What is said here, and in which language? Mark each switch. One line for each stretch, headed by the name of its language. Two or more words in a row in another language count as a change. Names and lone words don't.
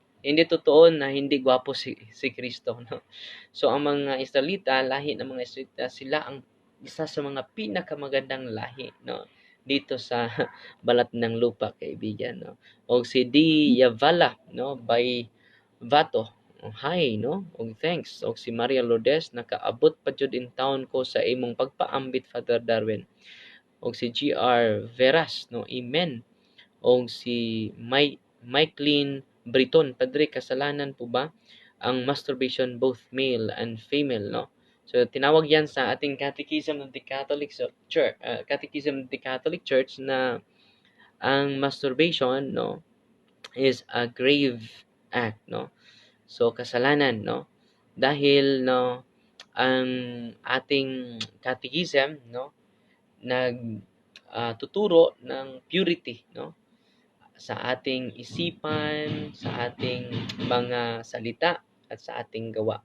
Filipino: Hindi totoo na hindi gwapo si Kristo, no. So ang mga Israelita, lahi ng mga Israelita, sila ang isa sa mga pinakamagandang lahi, no, dito sa balat ng lupa, kaibigan, no. O si Di Yavala, no, by Vato, hi, no,
Cebuano: og thanks. Og si Maria Lourdes, nakaabot pa jud in town ko sa imong pagpaambit, Father Darwin. Og si GR Veras, no, amen.
Filipino: Og si Mikeline Briton, Padre, kasalanan po ba ang
English: masturbation both male and female,
Filipino: no? So tinawag yan sa ating Catechism of the Catholic Church, Catechism of the Catholic Church na ang masturbation, no,
English: is a grave act,
Filipino: no. So kasalanan, no, dahil no ang ating catechism, no, tuturo ng purity, no, sa ating isipan, sa ating mga salita at sa ating gawa.